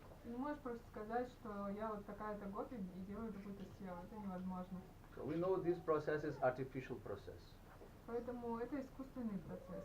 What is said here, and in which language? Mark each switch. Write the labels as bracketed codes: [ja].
[ru] Ты не можешь просто сказать, что я вот такая-то гопи и делаю такую-то севу. Это невозможно. [en] So we know this process is artificial process. [ru] Поэтому это искусственный процесс.